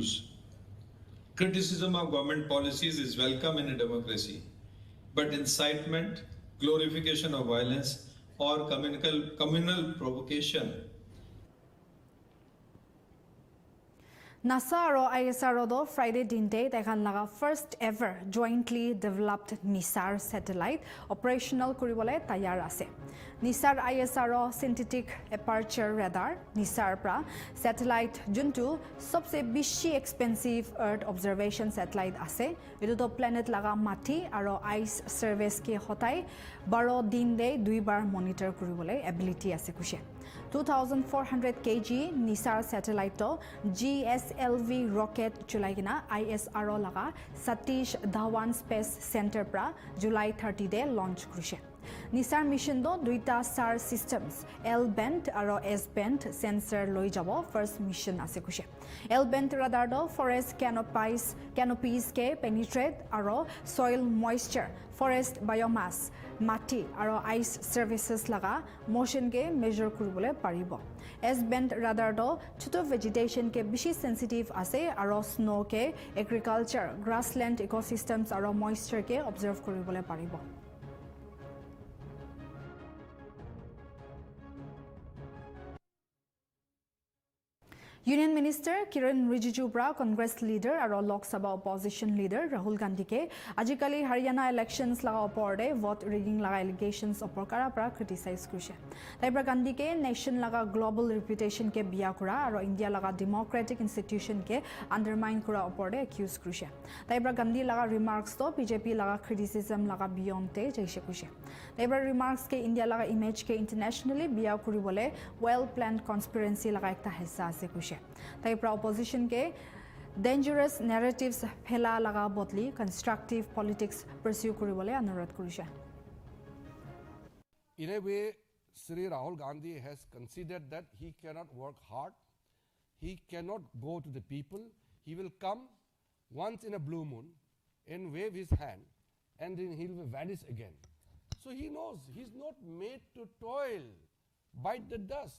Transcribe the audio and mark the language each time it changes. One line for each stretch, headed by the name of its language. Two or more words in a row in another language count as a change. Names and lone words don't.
English: Criticism of government policies is welcome in a democracy, but incitement, glorification of violence, or communal provocation.
Naga Pidgin: NASA aro ISRO do Friday dinte tekhan laga
English: first ever jointly developed NISAR satellite operational
Naga Pidgin: kuribole tayar ase. NISAR ISRO
English: synthetic aperture radar
Naga Pidgin: NISAR pra satellite juntu sobse bishi
English: expensive earth observation satellite
Naga Pidgin: ase. Etu to planet laga mati aro
English: ice surveys
Naga Pidgin: ke hotai 12 din de duibar monitor kuribole ability ase kushe. 2,400 kg NISAR satellite to GSLV rocket chulaigina ISRO laga Satish Dhawan Space Center pra July 30 de launch krushe. NISAR mission do duita
English: SAR systems L-band
Naga Pidgin: aro
English: S-band sensor
Naga Pidgin: loi jabo
English: first mission
Naga Pidgin: ase kushe.
English: L-band radar
Naga Pidgin: do
English: forest canopies
Naga Pidgin: ke penetrate aro
English: soil moisture forest biomass
Naga Pidgin: mati aro
English: ice services
Naga Pidgin: laga motion ke measure kuribole paribo.
English: S-band radar
Naga Pidgin: do choto vegetation ke bishi sensitive ase aro snow ke
English: agriculture grassland ecosystems
Naga Pidgin: aro moisture ke observe kuribole paribo.
English: Union Minister
Naga Pidgin: Kiran Rijiju pra Congress leader aro Lok Sabha
English: opposition leader
Naga Pidgin: Rahul Gandhi ke ajikali Haryana elections laga opor de
English: vote rigging
Naga Pidgin: laga allegations opor kara pra criticize krushe. Taibra Gandhi ke nation laga
English: global reputation
Naga Pidgin: ke biya kura aro India laga
English: democratic institution
Naga Pidgin: ke undermine kura opor de accuse krushe. Taibra Gandhi laga remarks to BJP laga criticism laga beyond te jaise krushe. Taibra remarks ke India laga image ke internationally biya kuri bole
English: well planned conspiracy
Naga Pidgin: laga ekta hissa ase krushe. Taipra opposition ke
English: dangerous narratives
Naga Pidgin: phela laga bodli
English: constructive politics pursue
Naga Pidgin: kuribole anurodh kurishe.
English: In a way, Sri Rahul Gandhi has considered that he cannot work hard, he cannot go to the people, he will come once in a blue moon and wave his hand and then he will vanish again. So he knows he's not made to toil, bite the dust.